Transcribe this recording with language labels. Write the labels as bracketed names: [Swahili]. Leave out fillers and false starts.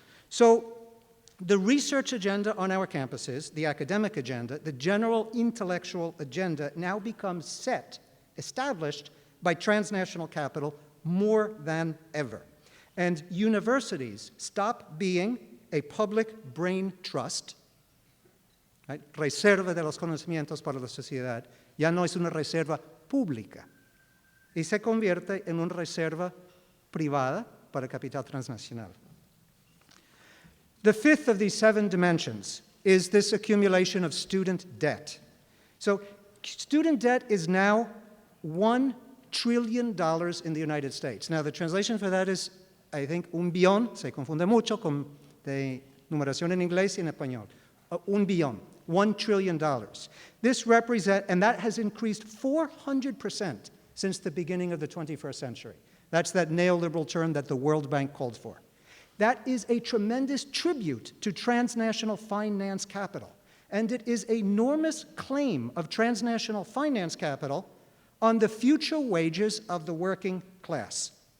[English] So the research agenda on our campuses, the academic agenda, the general intellectual agenda now becomes established by transnational capital more than ever. And universities stop being a public brain trust, right? [Spanish] Reserva de los conocimientos para la sociedad, ya no es una reserva pública, y se convierte en una reserva privada para capital transnacional. [English] The fifth of these 7 dimensions is this accumulation of student debt. So student debt is now $1 trillion in the United States. Now the translation for that is, I think, [Spanish] un billón, se confunde mucho con de numeración en inglés y en español. Un billón, $1 trillion. [English] This represents, and that has increased 400% since the beginning of the 21st century. That's that neoliberal term that the World Bank called for. That is a tremendous tribute to transnational finance capital. And it is an enormous claim of transnational finance capital on the future wages of the working class.